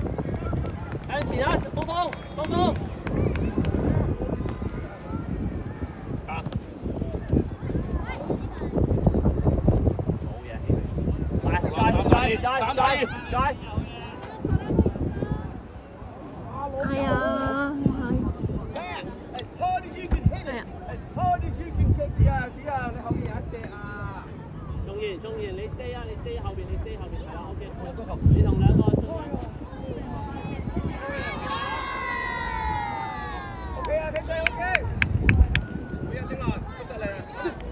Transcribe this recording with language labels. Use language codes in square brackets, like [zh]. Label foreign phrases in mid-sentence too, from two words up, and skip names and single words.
[yue] 向前啊，峰峰。好嘢，再。係啊， [en] As hard as you can hit it, as hard as you can kick the out. [yue] 你後面有一隻啊！中意，你 stay 啊，你 stay 後邊，係啦 ，OK。你同兩個中意。 OK 啊，踢出 OK。好嘢，星來，多謝你。